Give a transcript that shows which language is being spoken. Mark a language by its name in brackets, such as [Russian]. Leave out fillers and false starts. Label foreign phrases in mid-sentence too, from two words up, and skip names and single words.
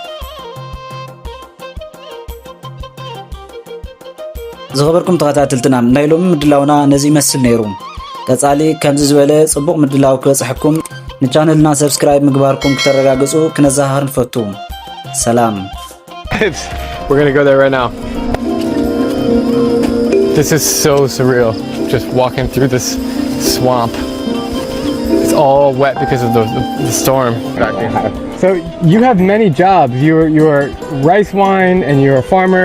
[Tigrinya] ዝኸበርኩም ተኸታተልትና ናይ ሎሚ ምድላውና ነዚ ይመስል ነይሩ። ቀጻሊ ከምዚ ዝበለ ጽቡቕ ምድላው ክበጽሕኩም ንቻነልና ሰብስክራይብ ምግባርኩም ክተረጋግጹ ክነዛሃር ንፈቱ። ሰላም። [English] We're gonna go there right now. This is so surreal, just walking through this swamp. It's all wet because of the storm. So you have many jobs. You're rice wine and you're a farmer.